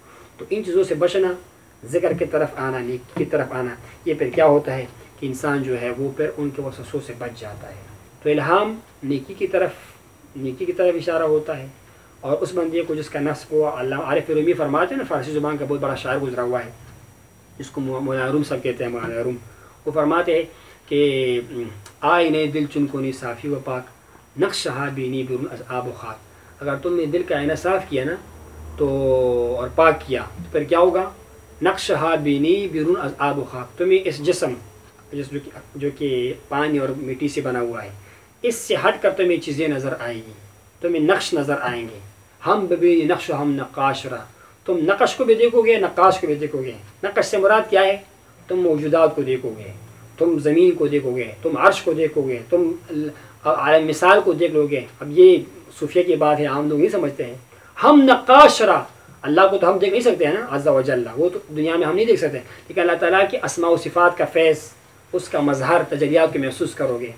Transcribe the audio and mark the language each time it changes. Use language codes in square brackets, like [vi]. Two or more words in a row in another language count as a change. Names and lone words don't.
[ur] تو ان چیزوں سے بچنا، ذکر کی طرف آنا، نیکی کی طرف آنا، یہ پھر کیا ہوتا ہے کہ انسان جو ہے وہ پھر ان کے وسوسوں سے بچ جاتا ہے. تو الہام نیکی کی طرف اشارہ ہوتا ہے. اور اس بندے کو جس کا نفس کو اللہ عارف رومی فرماتے ہیں نا، فارسی زبان کا بہت بڑا شاعر گزرا ہوا ہے، جس کو مولانا روم سب کہتے ہیں، مولانا روم. وہ فرماتے ہیں کہ [fa] آئینے دل چنکونی صافی و پاک، نقش بینی برون از آب و خاک. [ur] اگر تم نے دل کا آئینہ صاف کیا نا تو اور پاک کیا تو پھر کیا ہوگا [fa] نقشہ بینی بیرون از آب و خاک، [ur] تمہیں اس جسم جو کہ پانی اور مٹی سے بنا ہوا ہے، اس سے ہٹ کر تمہیں چیزیں نظر آئیں گی، تمہیں نقش نظر آئیں گے. [fa] ہم ببینی نقش ہم نقاش را، [ur] تم نقش کو بھی دیکھو گے، نقاش کو بھی دیکھو گے. نقش سے مراد کیا ہے؟ تم موجودات کو دیکھو گے، تم زمین کو دیکھو گے، تم عرش کو دیکھو گے، تم عالم مثال کو دیکھ لو گے. اب یہ صوفیہ کی بات ہے، عام لوگ نہیں سمجھتے ہیں. [fa] ہم نقاش را، [ur] اللہ کو تو ہم دیکھ نہیں سکتے ہیں نا، [ar] عز و جل، [ur] وہ تو دنیا میں ہم نہیں دیکھ سکتے، لیکن اللہ تعالیٰ کی اسماء و صفات کا فیض، اس کا مظہر، تجلیات کو محسوس کرو گے.